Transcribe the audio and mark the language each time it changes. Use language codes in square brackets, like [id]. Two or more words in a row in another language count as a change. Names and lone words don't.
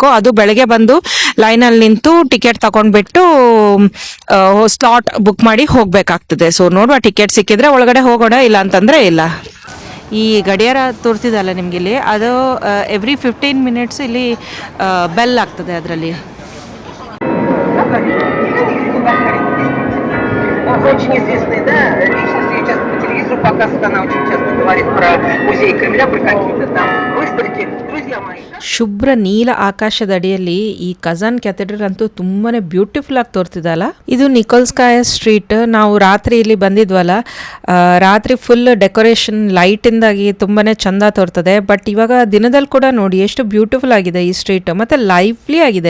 [kn] ಅದು ಬೆಳಗ್ಗೆ ಬಂದು ಲೈನಲ್ಲಿ ನಿಂತು ಟಿಕೆಟ್ ತಗೊಂಡ್ಬಿಟ್ಟು [en] slot book [kn] ಮಾಡಿ ಹೋಗ್ಬೇಕಾಗ್ತದೆ. ಸೊ ನೋಡುವ, ಟಿಕೆಟ್ ಸಿಕ್ಕಿದ್ರೆ ಒಳಗಡೆ ಹೋಗೋಣ, ಇಲ್ಲ ಅಂತಂದ್ರೆ ಇಲ್ಲ. ಈ ಗಡಿಯಾರ ತೋರ್ತಿದಲ್ಲ ನಿಮ್ಗೆ ಇಲ್ಲಿ, ಅದು [en] every 15 minutes [kn] ಇಲ್ಲಿ ಬೆಲ್ ಆಗ್ತದೆ ಅದರಲ್ಲಿ. [ru] Очень известный, да, личность, ее часто по телевизору показывают, она очень часто говорит про музей Кремля, про какие-то там выставки. Друзья мои. [kn] ಶುಭ್ರ ನೀಲ ಆಕಾಶದ ಅಡಿಯಲ್ಲಿ ಈ ಕಜಾನ್ ಕ್ಯಾಥೆಡ್ರಲ್ ಅಂತೂ ತುಂಬಾನೇ ಬ್ಯೂಟಿಫುಲ್ ಆಗಿ ತೋರ್ತಿದಲ್ಲ. ಇದು ನಿಕೋಲ್ಸ್ಕಾಯ ಸ್ಟ್ರೀಟ್. ನಾವು ರಾತ್ರಿ ಇಲ್ಲಿ ಬಂದಿದ್ವಲ್ಲ, ರಾತ್ರಿ [en] full decoration light [kn] ಇಂದಾಗಿ ತುಂಬಾನೇ ಚಂದ ತೋರ್ತದೆ. ಬಟ್ ಇವಾಗ ದಿನದಲ್ಲಿ ಕೂಡ ನೋಡಿ ಎಷ್ಟು ಬ್ಯೂಟಿಫುಲ್ ಆಗಿದೆ ಈ ಸ್ಟ್ರೀಟ್, ಮತ್ತೆ ಲೈವ್ಲಿ ಆಗಿದೆ.